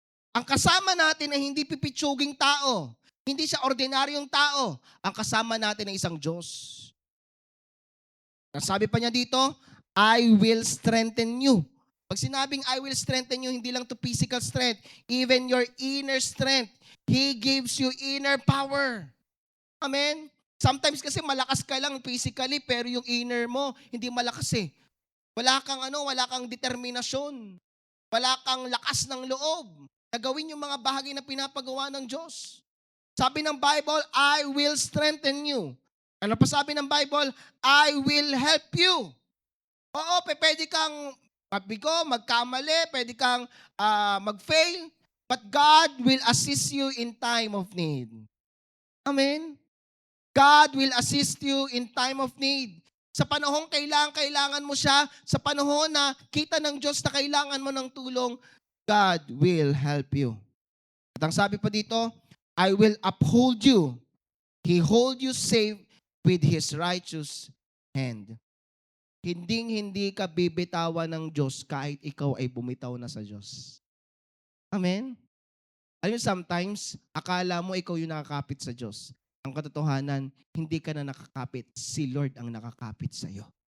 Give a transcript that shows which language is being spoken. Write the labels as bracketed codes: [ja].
[tl] Ang kasama natin ay hindi pipitsuging tao. Hindi siya ordinaryong tao. Ang kasama natin ay isang Diyos. Sabi pa niya dito, [en] I will strengthen you. [tl] Pag sinabing [en] I will strengthen you, [tl] hindi lang to [en] physical strength, even your inner strength. He gives you inner power. [tl] Amen? [en] Sometimes [tl] kasi malakas ka lang physically, pero yung inner mo, hindi malakas eh. Wala kang determinasyon. Wala kang lakas ng loob na gawin yung mga bahagi na pinapagawa ng Diyos. Sabi ng [en] Bible, I will strengthen you. [tl] Ano pa sabi ng Bible? [en] I will help you. [tl] Oo, pwede kang mabigo, magkamali, pwede kang mag-fail, [en] but God will assist you in time of need. [tl] Amen? [en] God will assist you in time of need. [tl] Sa panahong kailangan mo siya, sa panahon na kita ng Diyos na kailangan mo ng tulong, [en] God will help you. [tl] At ang sabi pa dito, [en] I will uphold you. He hold you safe with His righteous hand. [tl] Hinding-hindi ka bibitawan ng Diyos kahit ikaw ay bumitaw na sa Diyos. Amen? Alam mo, [en] sometimes, [tl] akala mo ikaw yung nakakapit sa Diyos. Ang katotohanan, hindi ka na nakakapit. Si Lord ang nakakapit sa iyo.